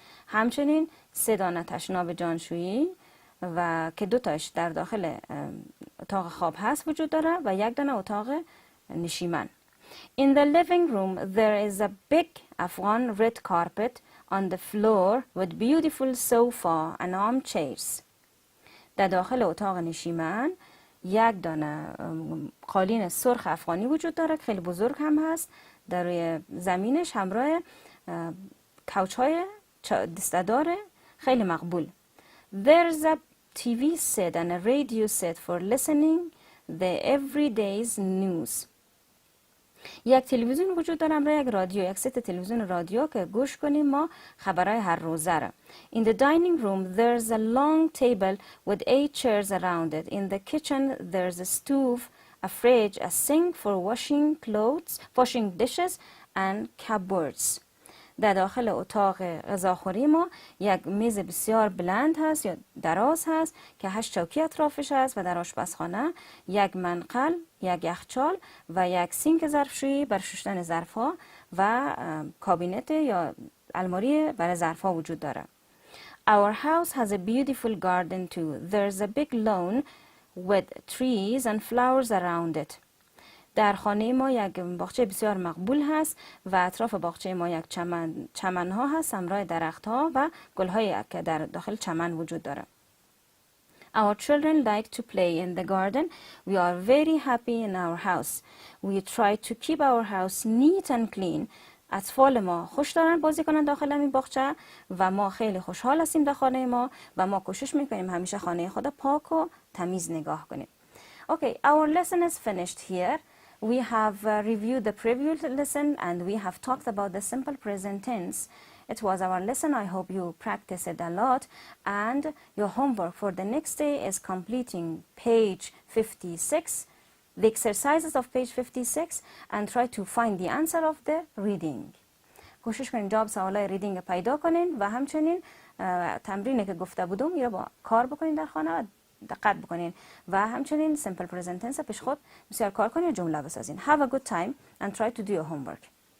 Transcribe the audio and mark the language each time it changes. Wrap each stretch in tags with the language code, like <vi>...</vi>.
<fa>همچنین 3 دانه تشناب جانشویی و که 2 تاش در داخل اتاق خواب هست وجود داره و 1 دانه اتاق نشیمن.</fa> <en>In the living room there is a big Afghan red carpet on the floor with beautiful sofa and armchairs.</en> <fa>در داخل اتاق نشیمن 1 دانه قالین سرخ افغانی وجود داره که خیلی بزرگ هم هست. در روی زمینش همراه کوچ‌های دسته‌دار خیلی مقبول.</fa> <en>There's a TV set and a radio set for listening the everyday's news.</en> <fa>1 تلویزیون وجود داره همراه 1 رادیو، 1 ست تلویزیون رادیو که گوش کنیم ما خبرهای هر روزه را.</fa> <en>In the dining room there's a long table with 8 chairs around it. In the kitchen there's a stove, a fridge, a sink for washing clothes, washing dishes and cupboards.</en> <fa>در داخل اتاق غذاخوری ما 1 میز بسیار بلند هست یا دراز هست که 8 چوکی اطرافش هست و در آشپزخانه 1 منقل، 1 یخچال و 1 سینک ظرفشویی برای شستن ظرف‌ها و کابینت یا الماری برای ظرف‌ها وجود داره.</fa> <en>Our house has a beautiful garden too. There's a big lawn with trees and flowers around it.</en> <fa>در خانه ما 1 باغچه بسیار مقبول هست و اطراف باغچه ما 1 چمن ها هست همراه درخت ها و گل های که در داخل چمن وجود داره.</fa> <en>Our children like to play in the garden. We are very happy in our house. We try to keep our house neat and clean.</en> <fa>اطفال ما خوش دارن بازی کنن داخل این باغچه و ما خیلی خوشحال هستیم در خانه ما و ما کوشش میکنیم همیشه خانه خود پاک و تمیز نگاه کنیم.</fa> <en>Okay, our lesson is finished here. We have reviewed the previous lesson and we have talked about the simple present tense. It was our lesson. I hope you practice it a lot. And your homework for the next day is completing page 56, the exercises of page 56, and try to find the answer of the reading.</en> <fa>کوشش کنین جواب سوالای ریدینگ پیدا کنین و همچنین تمرینی که گفته بودم یا با کار بکنین در خانه دقت بکنین و همچنین simple present tense پیش خود بسیار کار کنین و جمله بسازین.</fa> <en>Have a good time and try to do your homework.</en>